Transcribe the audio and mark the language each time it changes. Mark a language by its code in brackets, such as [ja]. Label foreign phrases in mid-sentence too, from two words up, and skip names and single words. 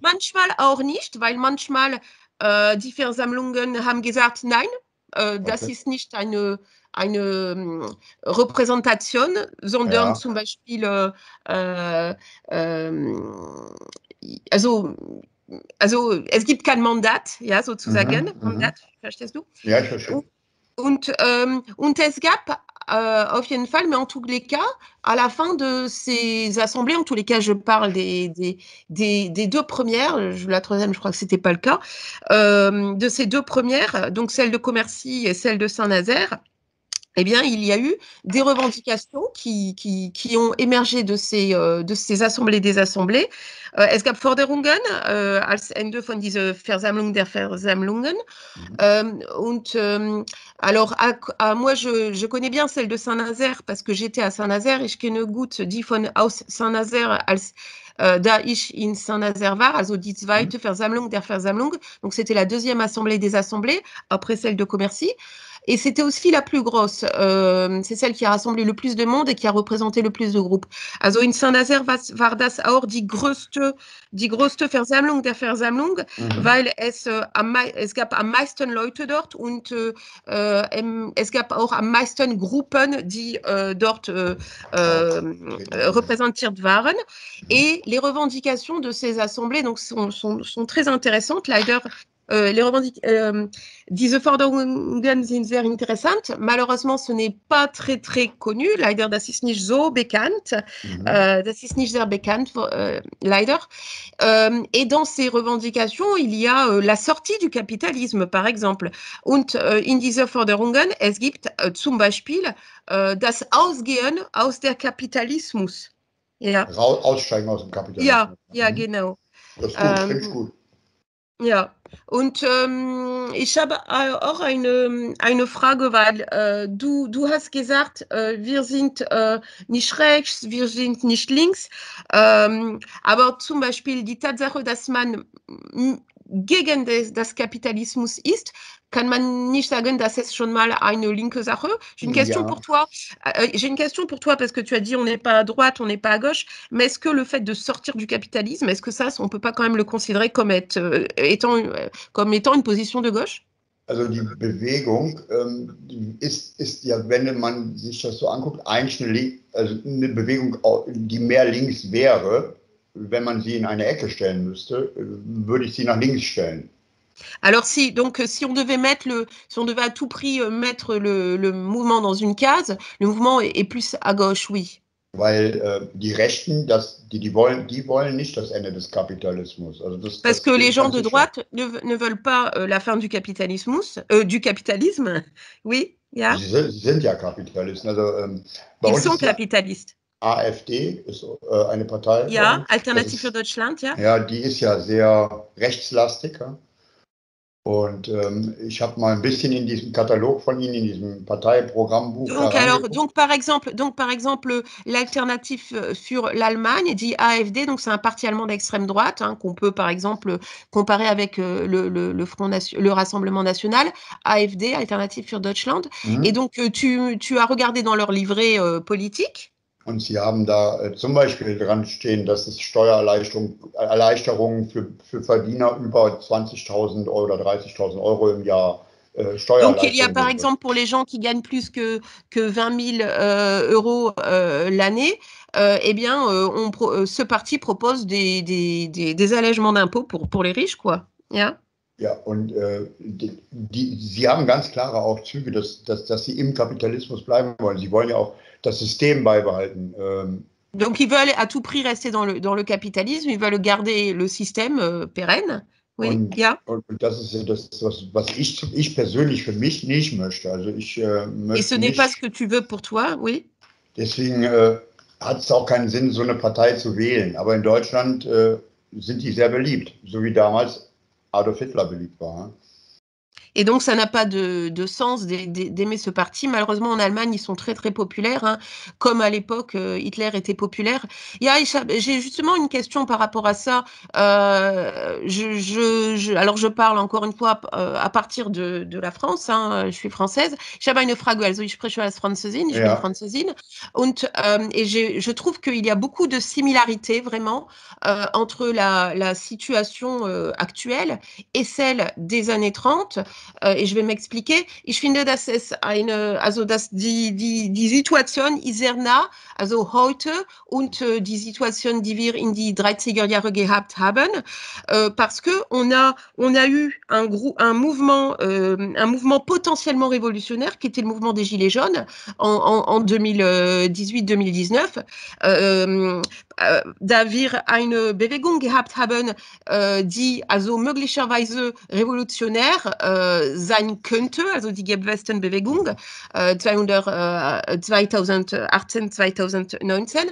[de] Manchmal auch nicht, weil manchmal die Versammlungen haben gesagt, nein, das ist nicht eine Repräsentation, sondern Ja. zum Beispiel also es gibt kein Mandat, ja, sozusagen. Mandat, verstehst du? Ja, ich verstehe. Und es gab auf jeden Fall, [fr] mais en tous les cas, à la fin de ces assemblées, en tous les cas, je parle des deux premières, la troisième, je crois que ce n'était pas le cas, de ces deux premières, donc celle de Commercy et celle de Saint-Nazaire, eh bien, il y a eu des revendications qui ont émergé de ces Assemblées des Assemblées. [de] Es gab Forderungen als Ende von dieser Versammlung der Versammlungen. [fr] Alors, moi, je connais bien celle de Saint-Nazaire parce que j'étais à Saint-Nazaire et [de] ich kenne gut die von aus Saint-Nazaire als da ich in Saint-Nazaire war, also die zweite Versammlung der Versammlung. [fr] Donc, c'était la deuxième assemblée des assemblées, après celle de Commercy. Et c'était aussi la plus grosse. C'est celle qui a rassemblé le plus de monde et qui a représenté le plus de groupes. [de] Also in Saint-Nazaire war das auch die größte Versammlung der Versammlung, weil es gab am meisten Leute dort und es gab auch am meisten Gruppen, die dort repräsentiert waren. [fr] Et les revendications de ces assemblées donc, sont très intéressantes. [de] Leider, diese Forderungen sind sehr interessant. [fr] Malheureusement, ce n'est pas très, très connu. [de] Leider, das ist nicht so bekannt. Das ist nicht sehr bekannt, leider. [fr] Et dans ces revendications, il y a la sortie du capitalisme, par exemple. [de] Und in dieser Forderungen, es gibt zum Beispiel das Ausgehen aus der Kapitalismus. Ja. Aussteigen aus dem Kapitalismus. Ja, genau. Das ist gut, finde ich gut. Ja, und ich habe auch eine Frage, weil du hast gesagt, wir sind nicht rechts, wir sind nicht links, aber zum Beispiel die Tatsache, dass man gegen das Kapitalismus ist, kann man nicht sagen, dass es schon mal eine linke Sache. [fr] J'ai une question pour toi. J'ai une question pour toi parce que tu as dit on n'est pas à droite, on n'est pas à gauche, mais est-ce que le fait de sortir du capitalisme, est-ce que ça, on ne peut pas quand même le considérer comme étant une position de gauche? [de] Also die Bewegung ist ja, wenn man sich das so anguckt, eigentlich eine Bewegung, die mehr links wäre. Wenn man sie in eine Ecke stellen müsste, würde ich sie nach links stellen. [fr] Alors si on devait à tout prix mettre le mouvement dans une case, le mouvement est plus à gauche, oui. [de] Weil die Rechten, die wollen nicht das Ende des Kapitalismus. Also [fr] Parce que les gens de droite ne veulent pas la fin du capitalisme, oui, [de] ja. Sie sind ja Kapitalisten. Also, bei [fr] Ils [de] uns [fr] sont [de] ist [fr] capitalistes. [de] AfD ist eine Partei. Ja, Alternative für Deutschland, ja. Ja, die ist ja sehr rechtslastig. Ja? Und ich habe mal ein bisschen in diesem Katalog von Ihnen, in diesem Parteiprogrammbuch. [fr] Donc par exemple, l'alternative sur l'Allemagne dit AfD, donc c'est un parti allemand d'extrême droite qu'on peut par exemple comparer avec le Rassemblement national, [de] AfD, Alternative für Deutschland. [fr] Et donc tu as regardé dans leur livret politique. [de] Und Sie haben da zum Beispiel dran stehen, dass es Steuererleichterungen für Verdiener über 20.000 Euro oder 30.000 Euro im Jahr [fr] Donc, il y a par exemple pour les gens qui gagnent plus que 20 000 euros l'année, eh bien, ce parti propose des allègements d'impôts pour les riches, quoi. [de] Ja? Ja, und Sie haben ganz klare auch Züge, dass Sie im Kapitalismus bleiben wollen. Sie wollen ja auch das System beibehalten. [fr] Donc, ils veulent à tout prix rester dans le capitalisme, ils veulent garder le système pérenne. Oui, [de] und, ja. Und das ist ja das, was ich persönlich für mich nicht möchte. Also ich möchte. [fr] Et ce n'est pas ce que tu veux pour toi, oui. [de] Deswegen hat es auch keinen Sinn, so eine Partei zu wählen. Aber in Deutschland sind die sehr beliebt, so wie damals Adolf Hitler beliebt war. [fr] Et donc, ça n'a pas de sens d'aimer ce parti. Malheureusement, en Allemagne, ils sont très, très populaires, comme à l'époque, Hitler était populaire. J'ai justement une question par rapport à ça. Alors, je parle encore une fois à partir de la France. Je suis française. [de] Ich habe eine Frage, also ich spreche als Französin, ich bin Französin. [fr] Et je trouve qu'il y a beaucoup de similarités, vraiment, entre la situation actuelle et celle des années 30. et je vais m'expliquer. [de] Ich finde, dass es also dass die Situation ist sehr nah, also heute und die Situation, die wir in die 30er Jahre gehabt haben, [fr] parce que on a eu un mouvement potentiellement révolutionnaire qui était le mouvement des Gilets jaunes en 2018-2019. [de] Da wir eine Bewegung gehabt haben, die also möglicherweise revolutionär sein könnte, also die Gelbwesten-Bewegung 2018-2019.